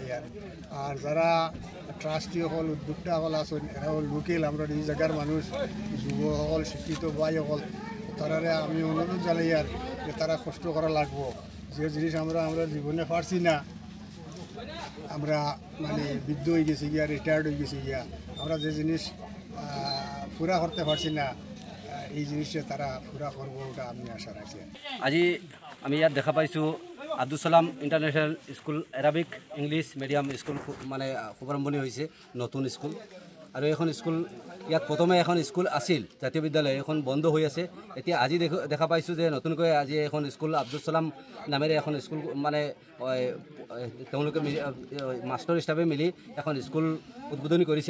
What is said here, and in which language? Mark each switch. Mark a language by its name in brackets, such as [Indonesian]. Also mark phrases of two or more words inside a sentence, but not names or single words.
[Bangla] আর যারা ট্রাস্টি সকল উদ্যোক্তা সকল আছেন, এরা লোকেল আমরা এই জায়গার মানুষ, যুবসকল শিক্ষিত ভাই সকল, তারারে আমি অনুরোধ জানাই আর যে তারা কষ্ট করা লাগবো। যে জিনিস আমরা জীবনে পারছি না, আমরা মানে বৃদ্ধ হয়ে গেছি গিয়া, রিটায়ার্ড হয়ে গেছি গিয়া, আমরা যে জিনিস পুরা করতে পারছি না, এই জিনিসটা তারা পুরা করবো, ওটা আমি আশা রাখছি। [Assamese] আজি আমি ইয়াত দেখা পাইছোঁ আব্দুল সালাম ইণ্টাৰনেশ্যনেল স্কুল এৰাবিক ইংলিছ মিডিয়াম স্কুল মানে শুভাৰম্ভণি হৈছে, নতুন স্কুল। আৰু এখন স্কুল ইয়াত প্ৰথমে এখন স্কুল আছিল জাতীয় বিদ্যালয়, এখন বন্ধ হৈ আছে। এতিয়া আজি দেখা পাইছোঁ যে নতুনকৈ আজি এখন স্কুল আব্দুল সালাম নামেৰে এখন স্কুল মানে তেওঁলোকে মাষ্টৰ হিচাপে মিলি এখন স্কুল উদ্বোধনী কৰিছে।